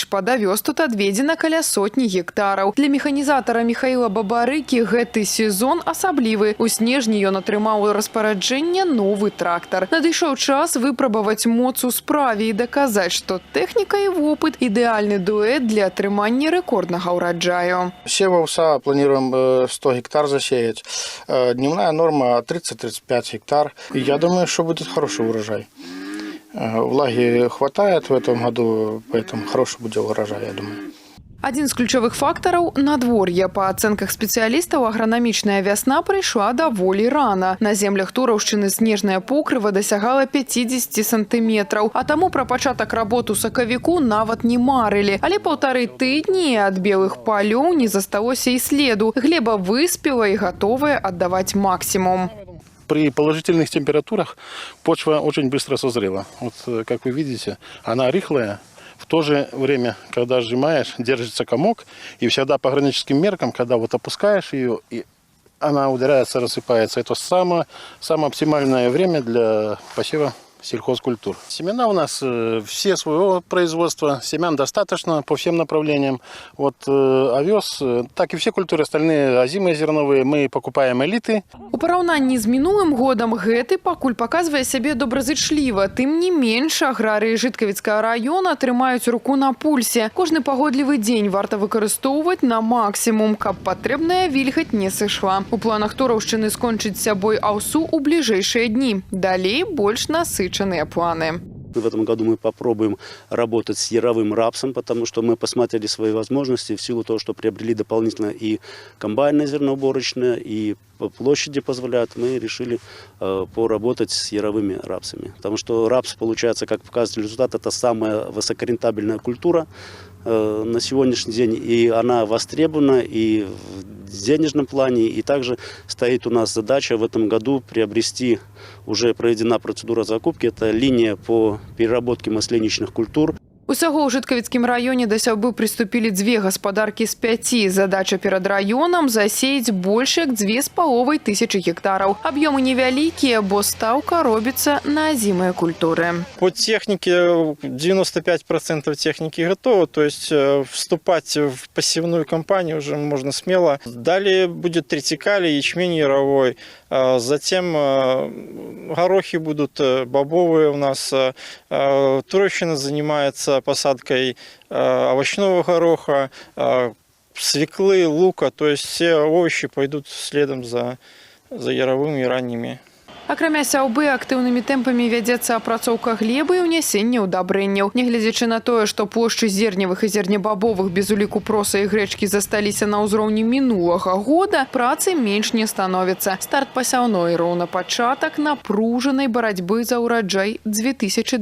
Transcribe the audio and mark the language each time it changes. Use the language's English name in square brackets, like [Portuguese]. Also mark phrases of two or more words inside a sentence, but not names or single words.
[Belarusian] Пад авёс тут адведзена каля сотні гектараў. Для механізатара Михаіла Бабарыкі гэты сезон асаблівы. У снежні ён атрымаў у распараджэнне новы трактар. Надышоў час выпрабаваць моц у справе і даказаць, што тэхніка і вопыт – ідэальны дуэт для атрымання рэкорднага ўраджаю. [Russian] Сева овса планируем 100 гектар засеять. Дневная норма 30-35 гектар. И я думаю, что будет хороший урожай. Влаги хватает в этом году, поэтому хороший будет урожай, я думаю. [Belarusian] Адзін з ключавых фактараў – надвор'е. Па ацэнках спецыялістаў, агранамічная вясна прыйшла даволі рана. На землях Тураўшчыны снежная покрыва дасягала 50 сантыметраў, а таму пра пачатак работ у сакавіку нават не марылі. Але паўтары тыдні ад белых палёў не засталося і следу. Глеба выспела і гатовая аддаваць максимум. [Russian] При положительных температурах почва очень быстро созрела. Вот, как вы видите, она рыхлая. В то же время, когда сжимаешь, держится комок. И всегда по граническим меркам, когда вот опускаешь ее, и она ударяется, рассыпается. Это самое оптимальное время для посева сельхозкультур. Семена у нас все своего производства, семян достаточно по всем направлениям. Вот овес, так и все культуры остальные, озимые зерновые, мы покупаем элиты. [Belarusian] У параўнанні з мінулым годам гэты пакуль паказвае сябе добразычліва. Тым не менш, аграрыі Жыткавіцкага раёна трымаюць руку на пульсе. Кожны пагодлівы дзень варта выкарыстоўваць на максімум, каб патрэбная вільгаць не сышла. У планах Тураўшчыны скончыць сябой аўсу ў бліжэйшыя дні. Далей больш насычаныя планы. [Russian] В этом году мы попробуем работать с яровым рапсом, потому что мы посмотрели свои возможности в силу того, что приобрели дополнительно и комбайны зерноуборочные, и по площади позволяют, мы решили поработать с яровыми рапсами. Потому что рапс, получается, как показатель результата, это самая высокорентабельная культура на сегодняшний день, и она востребована и в денежном плане, и также стоит у нас задача в этом году приобрести, уже проведена процедура закупки, это линия по переработке масленичных культур. [Belarusian] Усяго ў Жыткавіцкім раёне да сяўбы прыступілі 2 гаспадаркі з 5. Задача перад раёнам – засеяць больш як 2500 гектараў. Аб'ёмы невялікія, бо стаўка робіцца на азімыя культуры. [Russian] По технике 95% техники готово, то есть вступать в посевную кампанию уже можно смело. Далее будет тритикалий, ячмень яровой, затем горохи будут бобовые у нас. Тураўшчына занимается посадкой овощного гороха, свеклы, лука, то есть все овощи пойдут следом за яровыми и ранними. [Belarusian] Акрамя сяўбы, актыўнымі тэмпамі вядзецца апрацоўка глебы і ўнясенне ўдабрэнняў. Нягледзячы на тое, што плошчы зерневых і зернебабовых без уліку проса і грэчкі засталіся на ўзроўні мінулага года, працы менш не становіцца. Старт пасяўной роўна пачатак напружанай барацьбы за ўраджай 2026.